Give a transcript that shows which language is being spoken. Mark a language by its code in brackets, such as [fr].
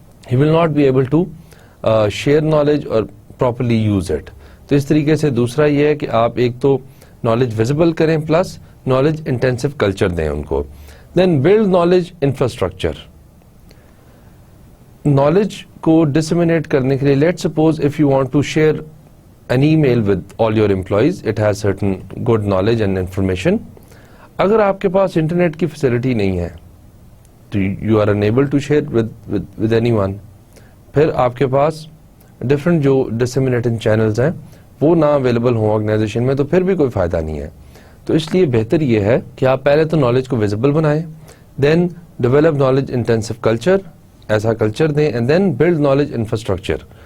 [en] He will not be able to share knowledge اور properly use it. [ur] تو اس طریقے سے دوسرا یہ ہے کہ آپ ایک تو نالج ویزیبل کریں, پلس نالج انٹینسو کلچر دیں ان کو. [en] Then build knowledge infrastructure. [ur] نالج کو ڈسمینیٹ کرنے کے لیے, [en] Let suppose if you want to share an email with all your employees. It has certain good knowledge and information. [ur] اگر آپ کے پاس انٹرنیٹ کی فیسلٹی نہیں ہے تو [en] You are enable to share with anyone. [ur] پھر آپ کے پاس ڈفرینٹ جو ڈسیمینیٹنگ چینلز ہیں وہ نہ اویلیبل ہوں آرگنائزیشن میں تو پھر بھی کوئی فائدہ نہیں ہے. تو اس لیے بہتر یہ ہے کہ آپ پہلے تو نالج کو ویزیبل بنائیں, [en] then develop knowledge intensive culture, [ur] ایسا کلچر دیں, [en] And then build knowledge infrastructure.